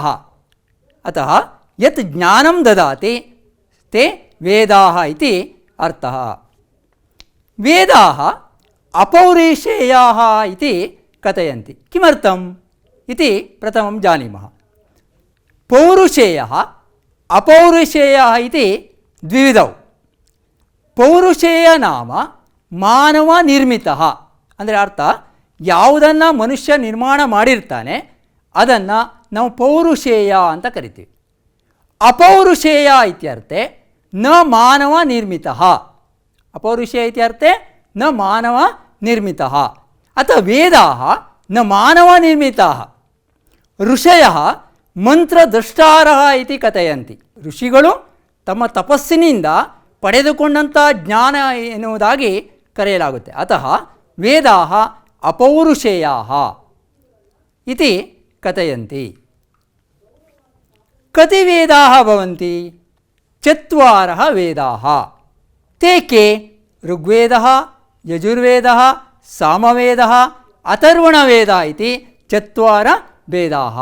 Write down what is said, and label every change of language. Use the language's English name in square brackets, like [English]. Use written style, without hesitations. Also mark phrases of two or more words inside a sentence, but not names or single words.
[Sanskrit] अतः यत् ज्ञानं ददाति ते वेदाः इति अर्थः। वेदाः अपौरुषेयाः इति कथयन्ति। किमर्थम् इति प्रथमं जानीमः। पौरुषेयः अपौरुषेयः इति द्विविधौ। ಪೌರುಷೇಯ ನಾಮ ಮಾನವ ನಿರ್ಮಿತಃ [Kannada] ಅಂದರೆ ಅರ್ಥ ಯಾವುದನ್ನು ಮನುಷ್ಯ ನಿರ್ಮಾಣ ಮಾಡಿರ್ತಾನೆ ಅದನ್ನು ನಾವು ಪೌರುಷೇಯ ಅಂತ ಕರಿತೀವಿ. [Sanskrit] ಅಪೌರುಷೇಯ ಇತ್ಯರ್ಥೆ ನ ಮಾನವ ನಿರ್ಮಿತಃ. ಅಪೌರುಷೇಯ ಇತ್ಯರ್ಥೆ ನ ಮಾನವ ನಿರ್ಮಿತಃ. ಅಥವಾ ವೇದಾಃ ನ ಮಾನವ ನಿರ್ಮಿತಾಃ. ಋಷಯಃ ಮಂತ್ರದ್ರಷ್ಟಾರಃ ಇತಿ ಕಥಯಂತಿ. [Kannada] ಋಷಿಗಳು ತಮ್ಮ ತಪಸ್ಸಿನಿಂದ ಪಡೆದುಕೊಂಡಂಥ ಜ್ಞಾನ ಎನ್ನುವುದಾಗಿ ಕರೆಯಲಾಗುತ್ತೆ. [Sanskrit] ಅತಃ ವೇದಾಃ ಅಪೌರುಷೇಯಾಃ ಇತಿ ಕಥಯಂತಿ. ಕತಿ ವೇದಾಃ ಭವಂತಿ? ಚತ್ವಾರಃ ವೇದಾಃ. ते के? ಋಗ್ವೇದः, ಯಜುರ್ವೇದः, ಸಾಮವೇದः, ಅಥರ್ವಣವೇದः इति चत्वार वेदाः.